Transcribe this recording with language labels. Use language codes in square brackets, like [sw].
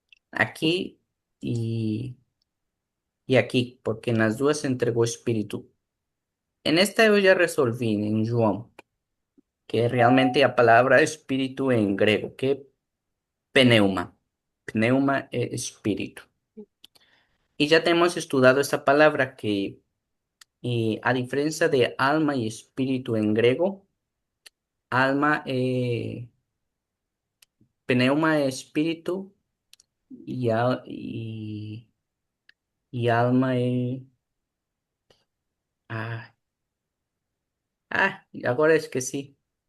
[pt] aqui e, e aqui, porque nas duas entregou espírito. [es] En esta [pt] eu já resolvi em João, que é realmente a palavra espírito em grego, que é pneuma. Pneuma é espírito. [es] Y ya hemos estudiado esta palabra que, a diferencia de alma y espíritu en griego, [pt] alma, pneuma é espírito e alma é... Ah, agora esqueci.